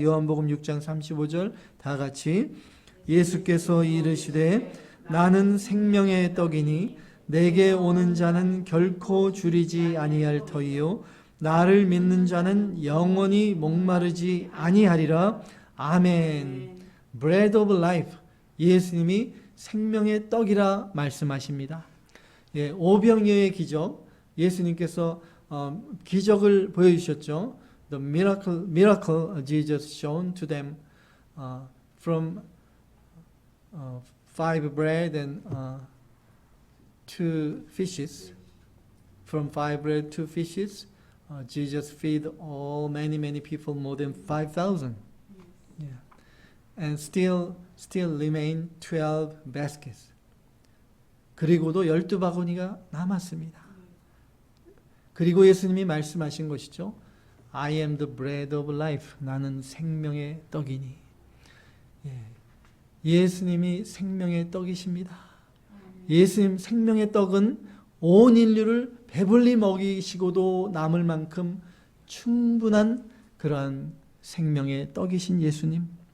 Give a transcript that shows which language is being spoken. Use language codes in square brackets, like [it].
[ko] 요한복음 6장 35절 다 같이 예수께서 이르시되 나는 생명의 떡이니 내게 오는 자는 결코 줄이지 아니할 터이요 나를 믿는 자는 영원히 목마르지 아니하리라. [en] 아멘. Bread of life. [ko] 예수님이 생명의 떡이라 말씀하십니다. 오병이어의 기적, 예수님께서 기적을 보여주셨죠. [en] The miracle Jesus shown to them from 5 bread and 2 fishes. From 5 bread, 2 fishes, Jesus feed all many people, more than 5,000. Yeah. And still remain 12 baskets. [ko] 그리고도 12바구니가 남았습니다. 그리고 예수님이 말씀하신 것이죠. [en] I am the bread of life. [ko] 나는 생명의 떡이니. 예수님이 생명의 떡이십니다. 예수님 생명의 떡은 온 인류를 배불리 먹이시고도 남을 만큼 충분한 그러한 생명의 떡이신 예수님.